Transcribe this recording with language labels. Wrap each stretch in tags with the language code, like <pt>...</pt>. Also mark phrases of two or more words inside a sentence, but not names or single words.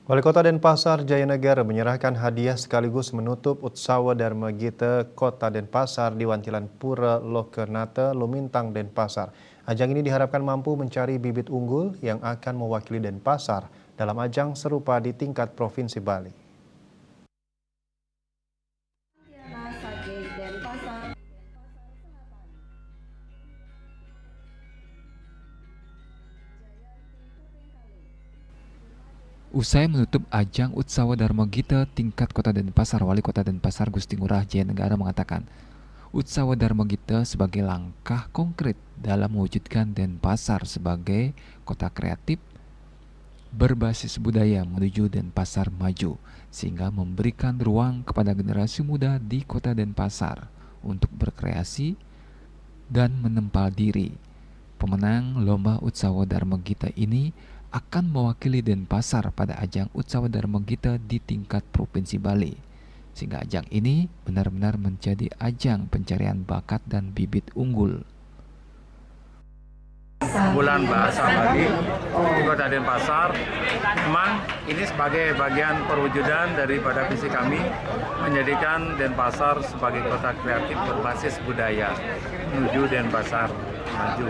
<id>Wali Kota Denpasar Jayanegara menyerahkan hadiah sekaligus menutup Utsawa Dharma Gita Kota Denpasar di Wantilan Pura Lokernate, Lumintang, Denpasar. Ajang ini diharapkan mampu mencari bibit unggul yang akan mewakili Denpasar dalam ajang serupa di tingkat Provinsi Bali. Usai menutup ajang Utsawa Dharma Gita tingkat Kota Denpasar, Wali Kota Denpasar Gusti Ngurah Jayanegara mengatakan, Utsawa Dharma Gita sebagai langkah konkret dalam mewujudkan Denpasar sebagai kota kreatif berbasis budaya menuju Denpasar maju, sehingga memberikan ruang kepada generasi muda di Kota Denpasar untuk berkreasi dan menempal diri. Pemenang Lomba Utsawa Dharma Gita ini akan mewakili Denpasar pada ajang Utsawa Dharma Gita di tingkat Provinsi Bali. Sehingga ajang ini benar-benar menjadi ajang pencarian bakat dan bibit unggul. Bulan Bahasa Bali di Kota Denpasar, memang ini sebagai bagian perwujudan daripada visi kami menjadikan Denpasar sebagai kota kreatif berbasis budaya menuju Denpasar maju.</id>